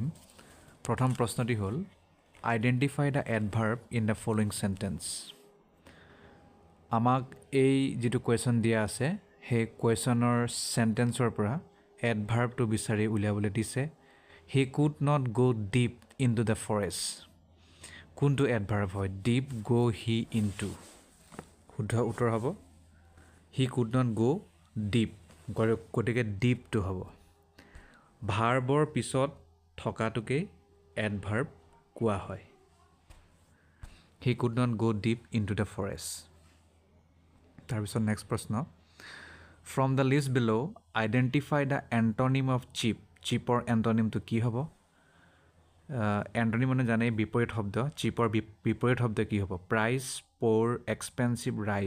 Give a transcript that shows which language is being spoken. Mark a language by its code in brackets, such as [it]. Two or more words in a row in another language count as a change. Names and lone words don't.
[as] প্ৰথম প্ৰশ্নটি হ'ল [en] identify the adverb in the following sentence. [as] আমাক এই যিটো কুৱেশ্যন দিয়া আছে সেই কুৱেশ্যনৰ চেণ্টেন্সৰ পৰা এডভাৰ্বটো বিচাৰি উলিয়াবলৈ দিছে. [en] He could not go deep into the forest. [as] কোনটো এডভাৰ্ব হয়? ডিপ, গ', হি, ইন টু. শুদ্ধ উত্তৰ হ'ব [en] he could not go deep, [as] গতিকে ডিপটো হ'ব. ভাৰ্বৰ পিছত থকাটোকেই এডভাৰ্ব কোৱা হয়. [en] He could not go deep into the forest. [as] তাৰপিছত নেক্সট প্ৰশ্ন, [en] from the list below identify the antonym of cheap. [as] চিপৰ এণ্টনিমটো কি হ'ব? এণ্টনিম মানে জানেই বিপৰীত শব্দ. চিপৰ বিপৰীত শব্দ কি হ'ব? প্ৰাইচ, প'ৰ, এক্সপেঞ্চিভ, ৰাইচ.